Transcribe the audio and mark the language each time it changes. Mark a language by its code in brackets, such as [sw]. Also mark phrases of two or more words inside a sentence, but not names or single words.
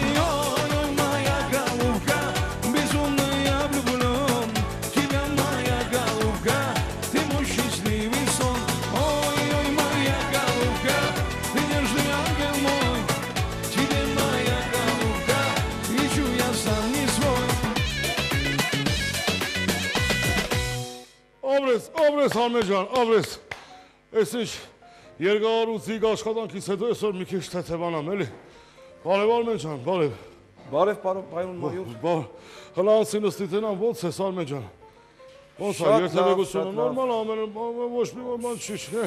[ru] Ой, моя голубка, безумно я влюблен. Тебя, моя голубка, ты мой счастливый сон. Ой, моя голубка, ты нежный ангел мой. Тебе, моя голубка, лечу я сам не свой. [hy] Աբրես Արմեն ջան, աբրես։ Էս ինչ երկարուցիկ աշխատանքից հետո այսօր մի քիչ թեթևանամ, էլի։ Բարև Արմեն ջան, բարև։ Բարև պարոն մայոր։ Հլանցի նստի տնան, ո՞նց ես Արմեն ջան։ Ո՞նց է, երթևեկությունը նորմալ ամեն ոչ մի բան չի, չէ։